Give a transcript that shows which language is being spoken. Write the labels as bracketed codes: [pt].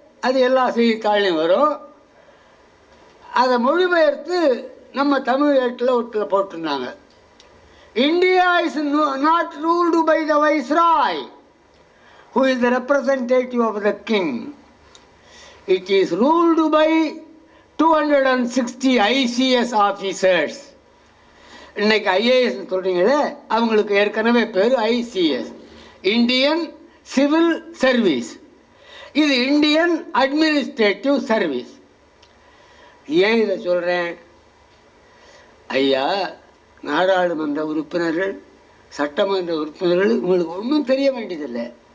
[ta] அது எல்லா செய்தித்தாள்லையும் வரும். அதை மொழிபெயர்த்து நம்ம தமிழ் ஏட்டில் ஒட்டில் போட்டிருந்தாங்க. [en] India is not ruled by the viceroy who is the representative of the king. It is ruled by 260 ICS officers. [ta] இன்னைக்கு ஐஏஎஸ் சொல்கிறீங்களே, அவங்களுக்கு ஏற்கனவே பேர் ஐசிஎஸ், இந்தியன் சிவில் சர்வீஸ். இது இந்தியன் அட்மினிஸ்ட்ரேட்டிவ் சர்வீஸ். ஏன் இதை சொல்கிறேன்? ஐயா, நாடாளுமன்ற உறுப்பினர்கள், சட்டமன்ற உறுப்பினர்கள், உங்களுக்கு ஒன்றும் தெரிய வேண்டியதில்லை.